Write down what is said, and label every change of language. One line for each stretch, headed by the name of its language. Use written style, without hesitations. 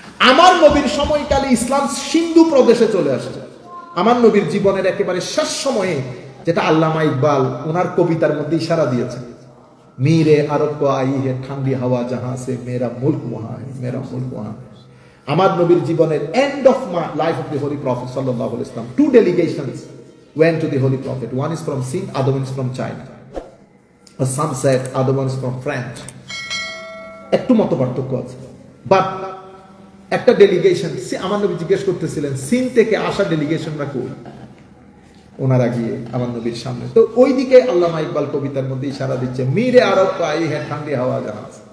Bangla: আমার নবীর সময়কালে ইসলাম সিন্ধু প্রদেশে চলে আসছে। আমার নবীর জীবনের একেবারে শেষ সময়ে, যেটা আল্লামা ইকবাল ওনার কবিতার মধ্যে ইশারা দিয়েছে,
Urdu: मीरे अरब को आई है ठंडी हवा जहां से मेरा मुल्क वहां है,
Bangla: मेरा मुल्क वहां है। আমার নবীর জীবনের
English: end of life of the holy prophet sallallahu alaihi wasallam, 2 delegations went to the holy prophet. One is from Sindh, other one is from China. Some said other one is from France.
Bangla: একটু মত পার্থক্য আছে, but একটা delegation আমার নবী জিজ্ঞেস করতেছিলেন সিন্ধ থেকে আসা ডেলিগেশনরা কই, ওনারা গিয়ে আমার নবীর সামনে। তো ওইদিকে আল্লামা ইকবাল কবিতার মধ্যে ইশারা দিচ্ছে, মীরে আরব পাই হ্যাঁ ঠান্ডি হাওয়া জাহাজ।